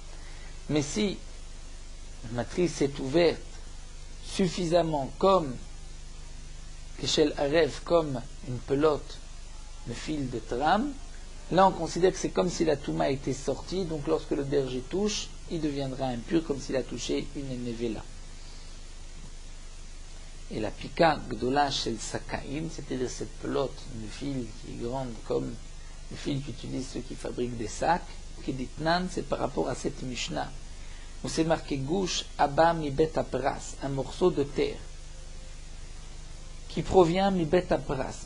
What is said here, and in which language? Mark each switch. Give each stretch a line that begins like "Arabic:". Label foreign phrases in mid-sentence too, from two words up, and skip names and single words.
French: Mais si la matrice est ouverte suffisamment comme
Hebrew: כשל ערב,
French: comme une pelote de fil de trame, là on considère que c'est comme si la touma était sortie, donc lorsque le berger touche, il deviendra impur comme s'il a touché une nevela. Et la
Hebrew: פיקה גדולה של שקאים,
French: c'est-à-dire cette pelote de fil qui est grande comme le fil qu'utilisent ceux qui fabriquent des sacs, Keditnan, c'est par rapport à cette Mishnah, où c'est marqué Gouche Abba
Hebrew: מבית פרס,
French: un morceau de terre, qui provient
Hebrew: מבית פרס.